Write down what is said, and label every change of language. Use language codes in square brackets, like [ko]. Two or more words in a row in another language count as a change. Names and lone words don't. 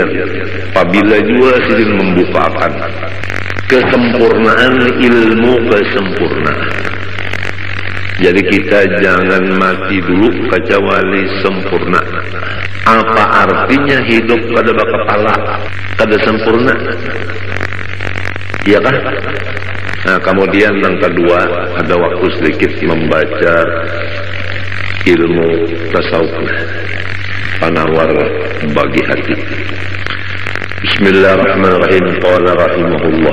[id] Apabila juga sidin membukakan kesempurnaan ilmu, kesempurnaan. Jadi kita jangan mati dulu kecuali sempurna. Apa artinya hidup kada kepala, kada sempurna? Iya kan? Nah, kemudian yang kedua, ada waktu sedikit membaca ilmu tasawuf, penawar bagi hati. [ar] Bismillahirrahmanirrahim. Qala rahimahullah.